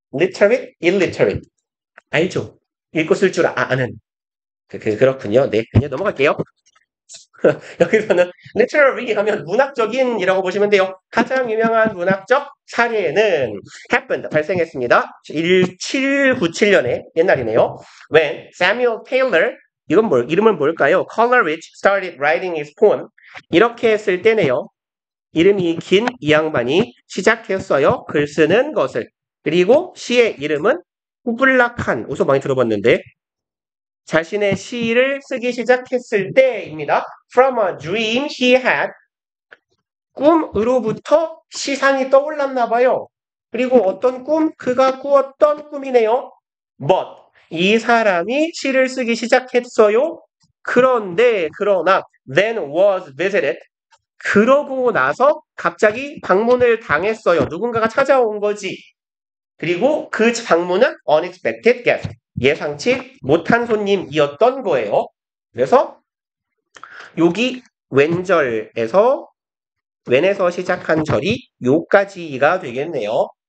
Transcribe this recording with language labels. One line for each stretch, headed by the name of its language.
Korean: literate, illiterate. 알죠? 읽고 쓸 줄 아는. 그렇군요. 네, 그냥 넘어갈게요. 여기서는 literary 하면 문학적인이라고 보시면 돼요. 가장 유명한 문학적 사례는 happened, 발생했습니다. 1797년에 옛날이네요.
English: When Samuel Taylor,
Korean: 이름은 뭘까요?
English: Coleridge started writing his poem.
Korean: 이렇게 했을 때네요. 이름이 긴 이 양반이 시작했어요. 글 쓰는 것을. 그리고 시의 이름은 후블락한. 어디서 많이 들어봤는데 자신의 시를 쓰기 시작했을 때입니다.
English: From a dream he had.
Korean: 꿈으로부터 시상이 떠올랐나 봐요. 그리고 어떤 꿈? 그가 꾸었던 꿈이네요. But 이 사람이 시를 쓰기 시작했어요. 그러나
English: then was visited.
Korean: 그러고 나서 갑자기 방문을 당했어요. 누군가가 찾아온 거지. 그리고 그 방문은
English: unexpected guest.
Korean: 예상치 못한 손님이었던 거예요. 그래서 여기 왼절에서 왼에서 시작한 절이 요까지가 되겠네요.